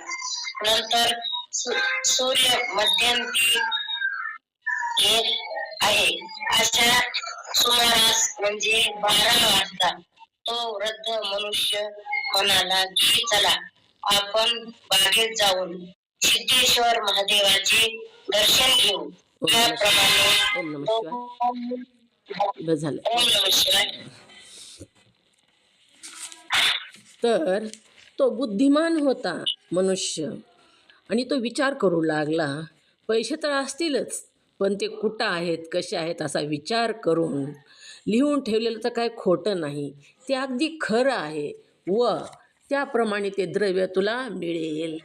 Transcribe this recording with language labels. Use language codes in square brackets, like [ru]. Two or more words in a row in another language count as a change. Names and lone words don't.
[mr] नंतर सूर्य मध्यंती येत आहे अशा सुमारास म्हणजे 12 वाजता तो वृद्ध मनुष्य म्हणाला की चला आपण बागेत जाऊन सिद्धेश्वर महादेवाचे दर्शन घेऊ. त्याप्रमाणे [sa] ओम नमः शिवाय. [mr] बस झालं. [sa] ओम नमः शिवाय. [mr] तर तो बुद्धिमान होता मनुष्य, आणि तो विचार करू लागला. पैसे तर असतीलच, पण ते कुठं आहेत, कसे आहेत असा विचार करून लिहून ठेवलेलं तर काय खोटं नाही, ते अगदी खरं आहे व त्याप्रमाणे ते द्रव्य तुला मिळेल.